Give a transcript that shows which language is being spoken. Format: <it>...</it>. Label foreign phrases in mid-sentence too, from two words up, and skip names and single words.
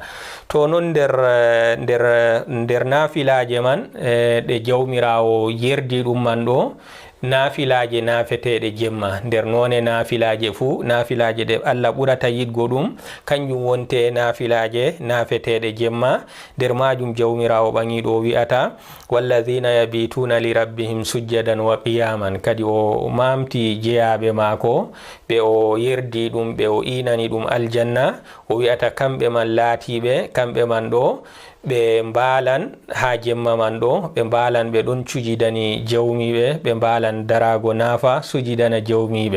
<ff>To non nder nafilaje man ɗe jawmirawo yerdi ɗum man ɗo, nafilaje nafeteɗe jemma. Nder none nafilaje fu, nafilaje ɗe Allah ɓurata yidgo ɗum kanjum wonte nafilaje nafeteɗe jemma. Nder majum jawmirawo ɓangiɗo wi'ata</ff> <ar>والذين يبيتون لربهم سجدا وقياما.</ar> <ff>Kadi o mamti jeyaɓe mako ɓe o yerdi ɗum, ɓe o inani ɗum aljanna. O wi'ata kamɓe man laatiɓe, kamɓe man ɗo ɓe mbalan ha jemma man ɗo, ɓe mbalan ɓe ɗon cujidani jawmiɓe, ɓe mbalan darago nafa sujidana jawmiɓe.</ff>